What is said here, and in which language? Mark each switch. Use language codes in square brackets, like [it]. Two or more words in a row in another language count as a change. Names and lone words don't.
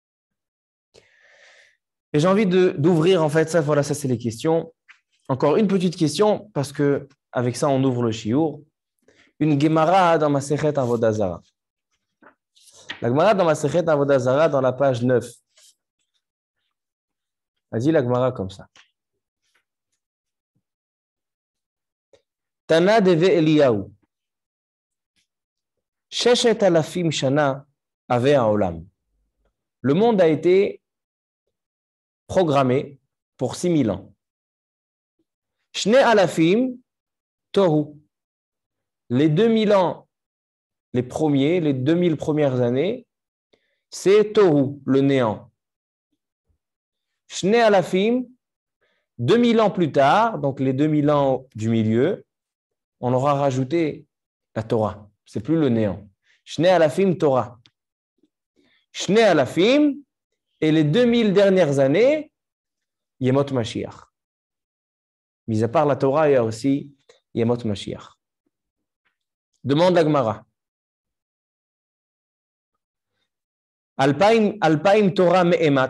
[fr] Et j'ai envie d'ouvrir, en fait, ça c'est les questions. Encore une petite question, parce que avec ça, on ouvre le shiur. Une Gemara dans Masechet Avodah Zarah. La Gemara dans Masechet Avodah Zarah, dans la page 9. Elle dit la Gemara comme ça. [he] תנא דבי אליהו. ששת אלפים שנה הוי העולם. [fr] Le monde a été programmé pour 6000 ans. [he] שני אלפים תוהו. [fr] Les 2000 ans, les 2000 premières années, c'est tohu, le néant. [he] שני אלפים, [fr] 2000 ans plus tard, donc les 2000 ans du milieu, on aura rajouté la Torah. C'est plus le néant. [he] שני אלפים תורה. שני אלפים, [fr] et les 2000 dernières années, [he] ימות משיח. [fr] Mis à part la Torah, il y a aussi [he] ימות משיח. [fr] Demande la Gemara. [he] אלפים תורה מאימת.